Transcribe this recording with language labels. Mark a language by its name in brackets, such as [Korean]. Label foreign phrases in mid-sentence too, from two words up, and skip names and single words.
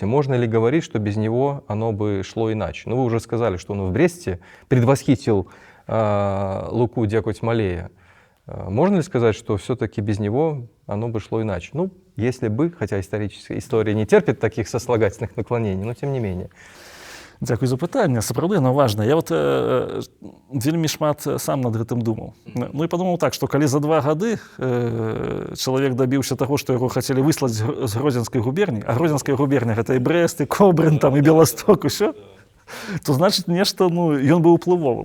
[Russian] Можно ли говорить, что без него оно бы шло иначе? Вы уже сказали, что он в Бресте предвосхитил Луку Дьяко Тьмалея. Можно ли сказать, что все-таки без него оно бы шло иначе? Если бы, хотя история не терпит таких сослагательных наклонений, но тем не менее. [Belarusian] Дзякуй за пытанне, сапраўды яно важна. Я вельмі шмат сам над гэтым думаў. І падумаў так, што калі за 2 гады чалавек дабіўся таго, што яго хацелі выслаць з Гродзенскай губерні, а Гродзенская губерня гэта і Брэст, і Кобрын, і Беласток, усё, то значыць нешта, ён быў уплывовым.